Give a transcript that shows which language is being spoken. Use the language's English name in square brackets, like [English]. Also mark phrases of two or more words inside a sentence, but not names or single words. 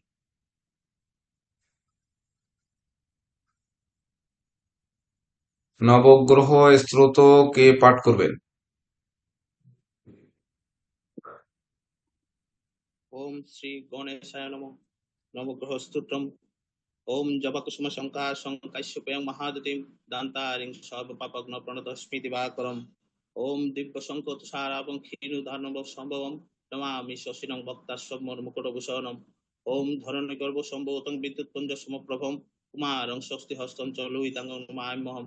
[Bangla] নবগ্রহ স্তোত্র কে পাঠ করবেন? [Sanskrit] ওম শ্রী গণেশায় নমঃ। নবগ্রহ স্তোত্রম। ওম জবাকুসুম শঙ্কা শঙ্কাশ্যপেয়ং মহাদতিম দান্তারিং সর্বপাপগ্ন প্রণতস্মি দিবাকরম। ওম দিব্য শঙ্খ তুষারাবং ক্ষীরুধার্ণব সম্ভবম নমামি শশিনং ভক্তাশ্বমর মুকুটভূষণম। ওম ধরণী গর্ভ সম্ভবতং বিদ্যুৎপুঞ্জ সমপ্রভম কুমারং স্বস্তি হস্তং চ লুহিতাঙ্গং নমাম্যহম।